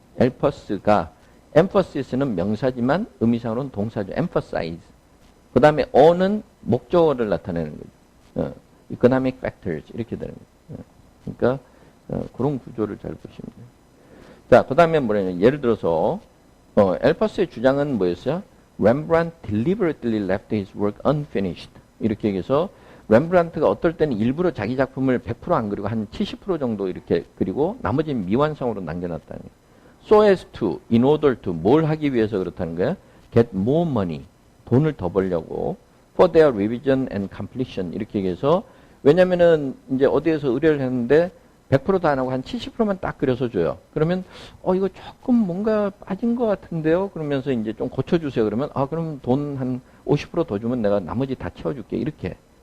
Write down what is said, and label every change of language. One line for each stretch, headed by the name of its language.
Korean: 엘퍼스가 emphasis는 명사지만 의미상으로는 동사죠.
English: emphasize.
Korean: 그 다음에 on은 목적어를 나타내는 거죠.
English: economic factors
Korean: 이렇게 되는 거죠. 그러니까 그런 구조를 잘 보시면 돼요. 자, 그 다음에 뭐냐면 예를 들어서 엘퍼스의 주장은 뭐였어요?
English: Rembrandt deliberately left his work unfinished.
Korean: 이렇게 얘기해서 렘브란트가 어떨 때는 일부러 자기 작품을 100% 안 그리고 한 70% 정도 이렇게 그리고 나머지는 미완성으로 남겨놨다는 거예요.
English: So as to, in order to,
Korean: 뭘 하기 위해서 그렇다는 거예요?
English: Get more money,
Korean: 돈을 더 벌려고.
English: For their revision and completion,
Korean: 이렇게 얘기해서 왜냐면은 이제 어디에서 의뢰를 했는데 100%도 안 하고 한 70%만 딱 그려서 줘요. 그러면 이거 조금 뭔가 빠진 것 같은데요. 그러면서 이제 좀 고쳐주세요. 그러면 그럼 돈 한 50% 더 주면 내가 나머지 다 채워줄게. 이렇게.